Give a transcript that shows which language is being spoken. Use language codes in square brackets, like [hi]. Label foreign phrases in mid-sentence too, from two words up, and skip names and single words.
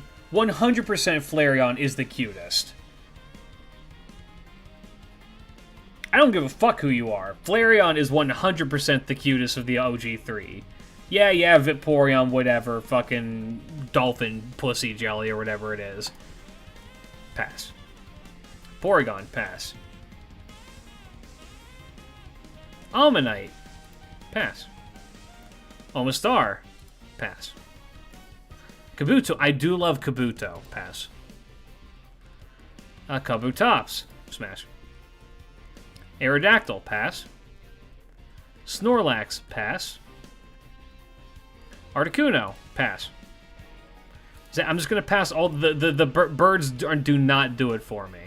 [en] 100% Flareon is the cutest. I don't give a fuck who you are. Flareon is 100% the cutest of the OG3. Yeah, Vaporeon, whatever, fucking dolphin pussy jelly or whatever it is. Pass. Porygon, pass. Almanite, pass. Omastar, pass. Kabuto, I do love Kabuto, pass. Kabutops, smash. Aerodactyl, pass. Snorlax, pass. Articuno, pass. I'm just gonna pass all the birds do not do it for me.